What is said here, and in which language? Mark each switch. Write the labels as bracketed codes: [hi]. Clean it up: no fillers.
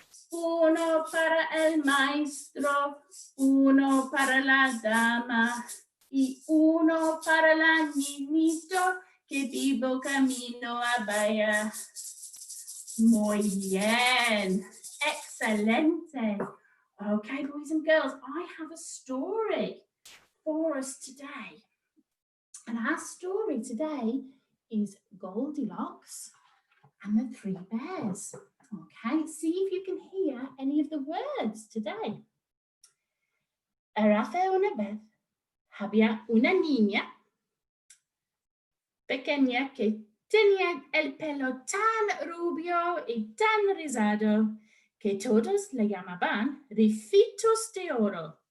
[es] 1 para el maestro, 1 para la dama y 1 para el niñito que vivo camino a Bahía. Muy bien, excelente. [en] Okay, boys and girls, I have a story for us today. And our story today is Goldilocks and the 3 bears. Okay, see if you can hear any of the words today. [es] Érase una vez, había una niña pequeña que tenía el pelo tan rubio y tan rizado que todos le llamaban Ricitos de Oro.